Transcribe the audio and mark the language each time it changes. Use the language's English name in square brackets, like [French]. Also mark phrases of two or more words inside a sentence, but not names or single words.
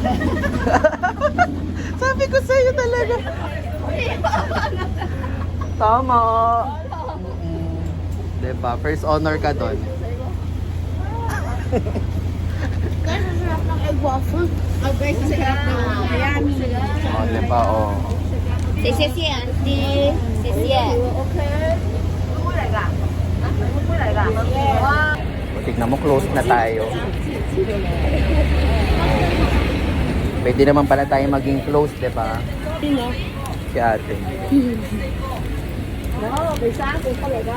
[Filipino] Sabi ko sa'yo talaga. Tama. Diba? [English] First honor [Filipino] ka doon. Guys, ang sarap ng [English] egg waffle. [Filipino] Oh, guys, ang sarap ng yummy. Oh, diba? Oh. [Chinese] 谢谢 auntie，谢谢。 [Filipino] Tignan mo, close na tayo. Pwede naman pala tayo maging close, diba? Sino? Si ate. No, may sako pa talaga.